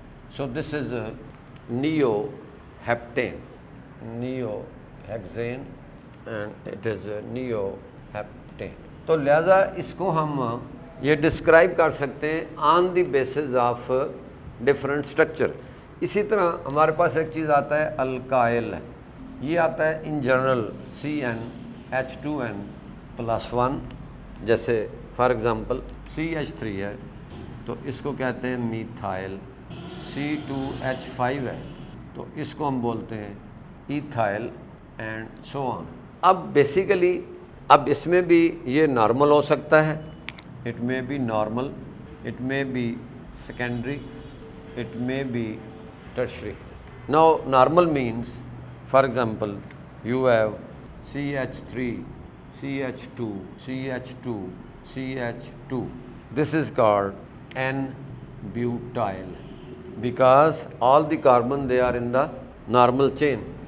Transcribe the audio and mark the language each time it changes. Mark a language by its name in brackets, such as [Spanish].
[English] so this is a neoheptane, neohexane, and it is a neoheptane। [Hindi] तो लिहाजा इसको हम ये डिस्क्राइब कर सकते हैं [English] On the basis of different structure. [Hindi] इसी तरह हमारे पास एक चीज़ आता है अल्काइल, ये आता है इन जनरल CnH2n+1। जैसे [English] for example [Hindi] CH3 है तो इसको कहते हैं मीथाइल, C2H5 है तो इसको हम बोलते हैं इथाइल, [English] And so on. [Hindi] अब बेसिकली अब इसमें भी ये नॉर्मल हो सकता है, [English] It may be normal, it may be secondary, it may be tertiary. Now normal means, for example, you have CH3 CH2 CH2 CH2, this is called N-butyl because all the carbon they are in the normal chain.